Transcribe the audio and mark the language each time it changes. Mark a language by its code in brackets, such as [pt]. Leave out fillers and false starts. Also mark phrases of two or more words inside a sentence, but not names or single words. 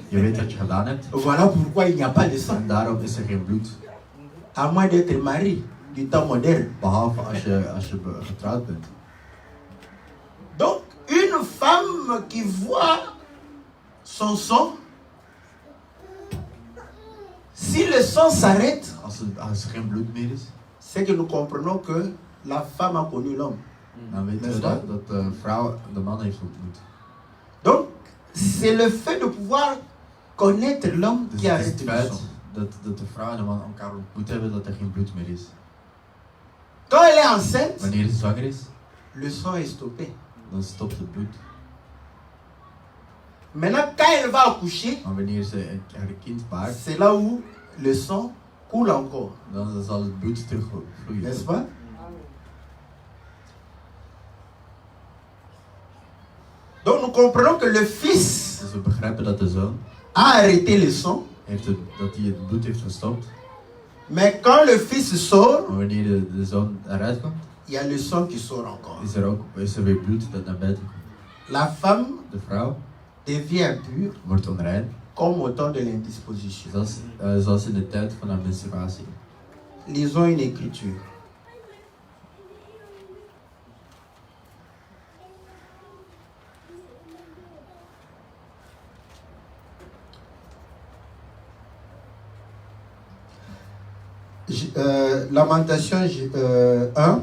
[nl] Je weet wat je gedaan hebt. [fr] Voilà pourquoi il n'y a pas de sang. [nl] En daarom is er geen bloed. [fr] À moins d'être marié du temps moderne. [nl] Behalve als je getrouwd bent. [fr] Donc, une femme qui voit son sang, si le sang s'arrête, [nl] Als er geen bloed meer is, [fr] c'est que nous comprenons que la femme a connu l'homme. [nl] dan weten we dat de vrouw de man heeft ontmoet. [fr] Donc, c'est le fait de pouvoir connaître l'homme [nl] Dus [fr] qui [nl] het is [fr] arrête [nl] het [fr] le [nl] feit [fr] sang. [nl] dat de vrouw en de man elkaar ontmoet hebben dat er geen bloed meer is. [fr] Quand elle est enceinte, [nl] Wanneer ze zwanger is, [fr] le sang est stoppé. [nl] dan stopt het bloed. [fr] Maintenant, quand elle va accoucher, [nl] Maar wanneer ze haar kind baart, [fr] c'est là où le sang coule encore. [nl] dan zal het bloed terugvloeien. [fr] N'est-ce pas? Donc nous comprenons que le fils [nl] Dus we begrijpen dat de zoon [fr] a arrêté le sang, [nl] dat hij het bloed heeft gestopt. [fr] mais quand le fils sort, [nl] Maar wanneer de zoon eruit komt, [fr] il y a le sang qui sort encore. [nl] is er weer bloed dat naar buiten komt. [fr] La femme [nl] De vrouw [fr] devient impure [nl] wordt onrein, [fr] comme au temps de l'indisposition. [nl] zoals in de tijd van haar menstruatie. [fr] Lisons une écriture. Lamentation 1.